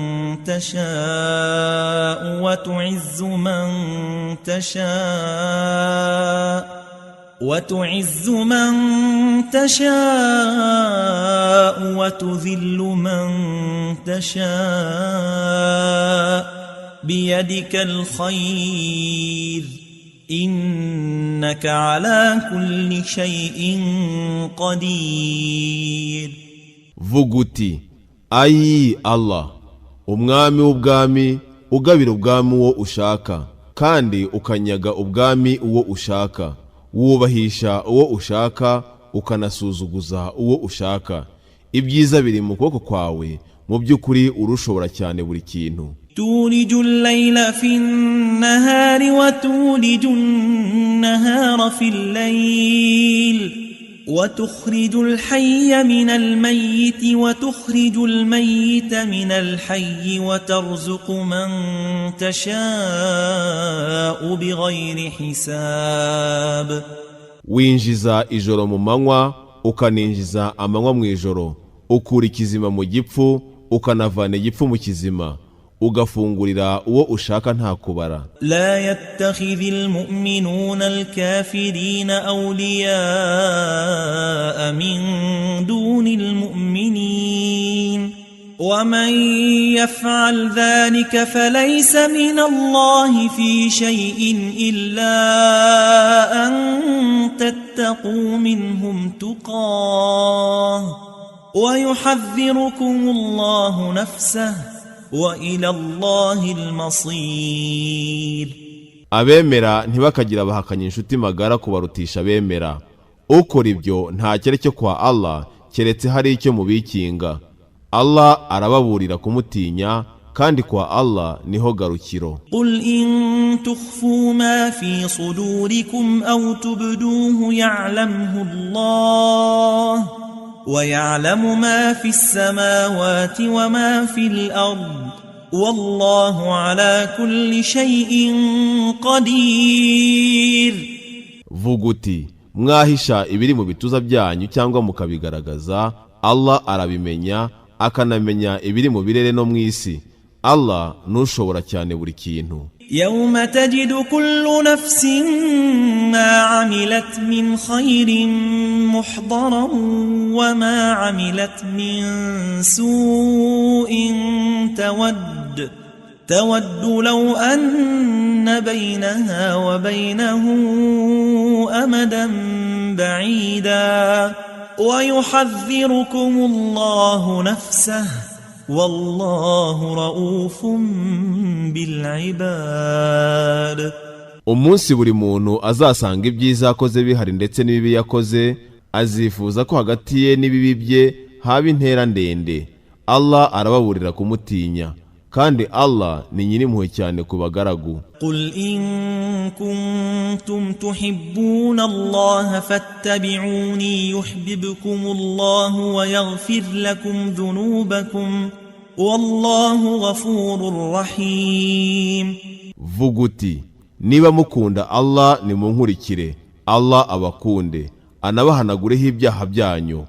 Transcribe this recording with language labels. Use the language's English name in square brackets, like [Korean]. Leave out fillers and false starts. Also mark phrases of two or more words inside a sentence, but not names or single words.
[Arabic] تشاء وتعز من تشاء وتذل من تشاء بيدك الخير إنك على كل شيء قدير. [Kinyarwanda] Vuguti ayi Allah, umwami w'ubwami, ugabira ubwami uwo ushaka kandi ukanyaga ubwami uwo ushaka, wubahisha uwo ushaka ukanasuzuguza uwo ushaka. Ibyiza biri mu kuboko kwawe, mu by'ukuri urushobora cyane buri kintu. [Arabic] تولج الليل في النهار وتولج النهار في الليل وتخرج الحي من الميت وتخرج الميت من الحي وترزق من تشاء بغير حساب. [Kinyarwanda] Winjiza ijoro mu manywa ukaninjiza amanywa mu ijoro, ukura ikizima mu gipfu ukanavana igipfu mu kizima, ugafungurira uwo ushaka nta kubara. [Arabic] لا يتخذ المؤمنون الكافرين أولياء من دون المؤمنين ومن يفعل ذلك فليس من الله في شيء إلا أن تتقوا منهم تقاه ويحذركم الله نفسه وإلى الله المصير. [Kinyarwanda] Abemera ntibakagira bahakanya inshuti magara kubarutisha abemera. Ukora ibyo nta kereke kwa Allah keretse hari icyo mubikinga. Allah arababurira kumutinya kandi kwa Allah niho garukiro. [Arabic] قل إن تخفوا ما في صدوركم أو تبدوه يعلمه الله ويعلم ما في السماوات وما في الأرض والله على كل شيء قدير. [Kinyarwanda] Vuguti mwahisha ibiri mu bituza byanyu cyangwa mukabigaragaza, Allah arabimenya akanamenya ibiri mu birere no mwisi. Allah nushobora cyane buri kintu. [Arabic] يوم تجد كل نفس ما عملت من خير محضرا وما عملت من سوء تود لو أن بينها وبينه أمدا بعيدا ويحذركم الله نفسه والله رؤوف بالعباد. [Kinyarwanda] Umunsi buri muntu azasanga ibyiza akoze bihari ndetse n'ibibi yakoze, azifuza ko hagati ye n'ibibi bye haba intera ndende. Allah arababurira kumutinya kandi Allah ni nyir'impuhwe cyane ku bagaragu. [Arabic] قل إن كنتم تحبون الله فاتبعوني يحببكم الله ويغفر لكم ذنوبكم والله غفور رحيم. [Kinyarwanda] Vuguti niba mukunda Allah nimunkurikire, Allah abakunde anabahanagureho ibyaha byanyu.